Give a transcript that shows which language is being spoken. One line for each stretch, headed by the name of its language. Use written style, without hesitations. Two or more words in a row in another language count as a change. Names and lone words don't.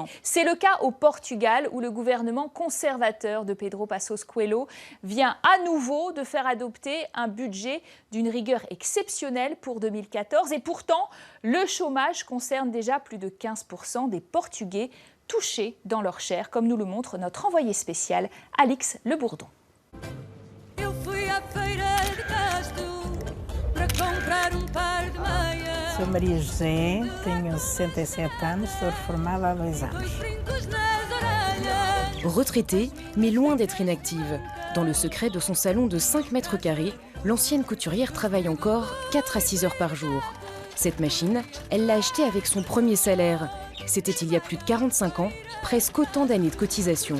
French: C'est le cas au Portugal où le gouvernement conservateur de Pedro Passos Coelho vient à nouveau de faire adopter un budget d'une rigueur exceptionnelle pour 2014. Et pourtant, le chômage concerne déjà plus de 15% des Portugais touchés dans leur chair, comme nous le montre notre envoyé spécial, Alix Le Bourdon.
Portuguese: Sou Maria José, tenho 67 anos, sou reformada há 2 anos.
French: Retraitée, mais loin d'être inactive. Dans le secret de son salon de 5 mètres carrés, l'ancienne couturière travaille encore 4 à 6 heures par jour. Cette machine, elle l'a achetée avec son premier salaire. C'était il y a plus de 45 ans, presque autant d'années de cotisation.